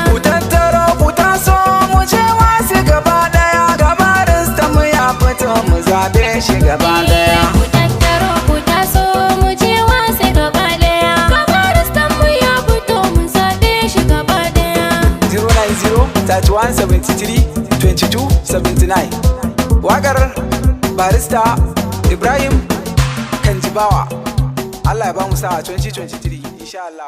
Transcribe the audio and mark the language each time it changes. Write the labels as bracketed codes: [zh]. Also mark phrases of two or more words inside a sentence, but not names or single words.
[ha] Ku tattaro ku taso mu je wasu gaba daya. Ga barista mu ya fito. So mu zaɓe shi gaba ɗaya. Ku tattaro, ku taso, mu je wasa gaba ɗaya. Ga baristan mu ya fito, mu zaɓe shi gaba ɗaya. [en] Zero nine zero, thirty-one seventy-three, twenty-two seventy-nine. [ha] Waƙar barista Ibrahim Kanjibawa. Allah ya ba mu sa'a twenty twenty-three, [ar] إن شاء الله.